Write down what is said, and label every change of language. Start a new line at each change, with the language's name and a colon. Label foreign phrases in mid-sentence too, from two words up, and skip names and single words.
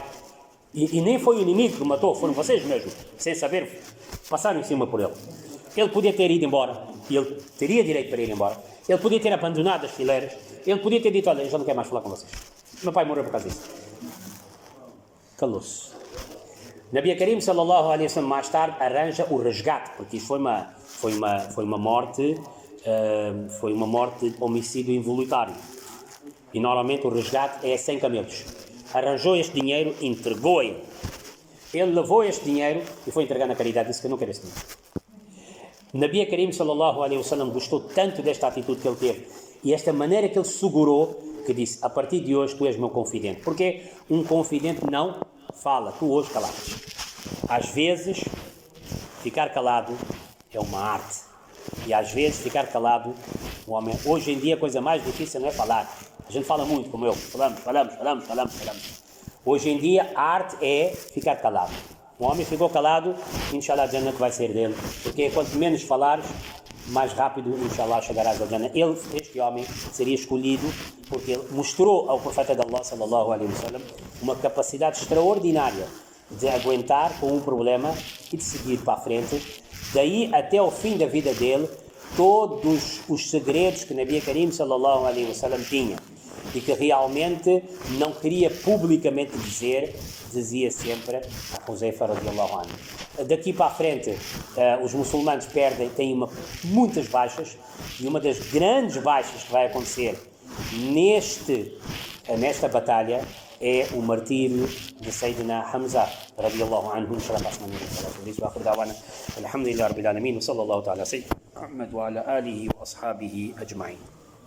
Portuguese: E nem foi o inimigo que o matou, foram vocês mesmo, sem saber, passaram em cima por ele. Ele podia ter ido embora, e ele teria direito para ir embora. Ele podia ter abandonado as fileiras. Ele podia ter dito, olha, eu já não quero mais falar com vocês. Meu pai morreu por causa disso. Calou-se. Nabi Karim
Arabic: صلى الله عليه وسلم
Portuguese: mais tarde arranja o resgate, porque isso foi uma morte de homicídio involuntário. E normalmente o resgate é 100 camelos. Arranjou este dinheiro, entregou ele. Ele levou este dinheiro e foi entregar na caridade. Disse que eu não quero esse dinheiro. Nabi Karim
Arabic: صلى الله عليه وسلم
Portuguese: gostou tanto desta atitude que ele teve e esta maneira que ele segurou, que disse, a partir de hoje tu és meu confidente. Porque um confidente não fala, tu hoje calaste. Às vezes, ficar calado é uma arte. E às vezes, ficar calado, o homem... Hoje em dia, a coisa mais difícil não é falar. A gente fala muito, como eu. Falamos. Hoje em dia, a arte é ficar calado. O homem ficou calado, inshallah, a Jannah vai ser dele. Porque quanto menos falares, mais rápido, inshallah, chegarás a Jannah. Este homem, seria escolhido porque ele mostrou ao profeta de Allah,
Arabic: صلى الله عليه وسلم,
Portuguese: uma capacidade extraordinária de aguentar com um problema e de seguir para a frente. Daí até o fim da vida dele, todos os segredos que Nabi Karim
Arabic: صلى الله عليه وسلم
Portuguese: tinha e que realmente não queria publicamente dizer, dizia sempre a Huzaifa
Arabic: رضي الله عنه.
Portuguese: Daqui para a frente, os muçulmanos têm muitas baixas, e uma das grandes baixas que vai acontecer nesta batalha é o martírio de Sayyidina Hamza
Arabic: رضي الله عنه.
Portuguese: Inshallah, passamos a dizer
Arabic: وآخر دعوانا الحمد لله رب العالمين وصلى الله تعالى سيدنا محمد وعلى آله وأصحابه أجمعين.